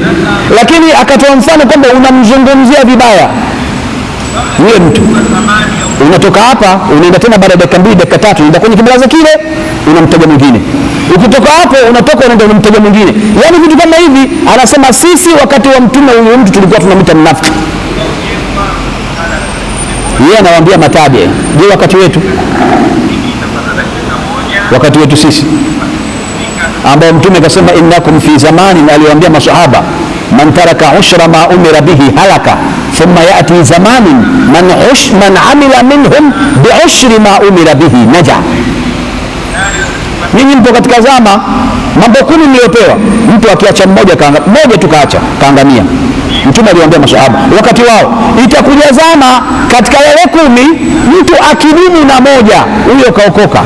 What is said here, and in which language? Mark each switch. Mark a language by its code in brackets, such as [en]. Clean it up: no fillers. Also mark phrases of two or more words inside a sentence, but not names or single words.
[sw] Lakini akatoa mfano kwamba unamzungumzia vibaya yule mtu, unatoka hapa unaenda tena, baada ya dakika 2 dakika 3 unaenda kwenye kibaraza kile, unamtaja mwingine, ukitoka hapo unatoka unaenda unamtaja mwingine, yani vitu kama hivi. Anasema sisi wakati wa Mtume huyu mtu tulikuwa tunamita mnafiki. Yeye anawaambia matabi. Je, wakati wetu sisi ambao Mtume akasema [ar] إنكم في زمان, [sw] aliwaambia masahaba, [ar] من ترك عشر ما أمر به هلك ثم يأتي زمان من عمل منهم بعشر ما أمر به نجا. [sw] Ninyi mpo katika zama, mambo 10 mliopewa, mtu akiacha mmoja tu kaacha, kaangamia. Mtume aliwaambia masahaba wakati wao, itakuja zama katika wale 10 mtu akidumu na moja, huyo kaokoka.